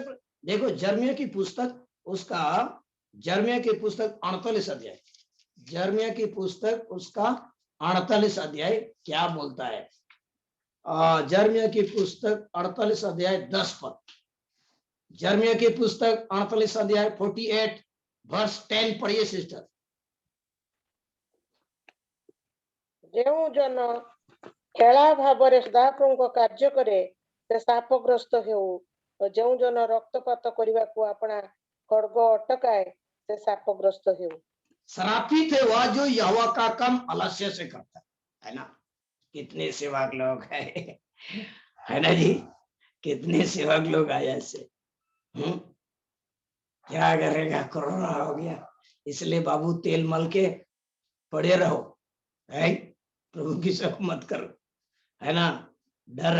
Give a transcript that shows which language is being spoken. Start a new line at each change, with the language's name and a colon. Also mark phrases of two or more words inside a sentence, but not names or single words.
Hindi: देखो जर्मिया की पुस्तक, उसका जर्मिया की पुस्तक 48 अध्याय, जर्मिया की पुस्तक उसका 48 अध्याय क्या बोलता है। जर्मिया की पुस्तक 48 अध्याय 10 पद, जर्मिया की पुस्तक 48 अध्याय 48 वर्ष 10 पढ़िए सिस्टर।
Odia: ଯେଉଁ ଜନ ଖେଳା ଭାବରେ ସଦାପ୍ରଭୁଙ୍କ କାର୍ଯ୍ୟ କରେ ସେ ଶାପଗ୍ରସ୍ତ ହେଉ, ଓ ଯେଉଁ ଜନ ରକ୍ତପାତ କରିବାକୁ ଆପଣା ଖड्ग ଅଟକାଏ ସେ ଶାପଗ୍ରସ୍ତ ହେଉ।
Hindi: श्रापित है वह जो यहोवा का काम आलस्य से करता है ना। कितने सेवक लोग है ना जी, कितने सेवक लोग आए ऐसे। क्या करेगा, कोरोना हो गया, इसलिए बाबू तेल मल के पड़े रहो, है, प्रभु की सेवा मत करो, है ना।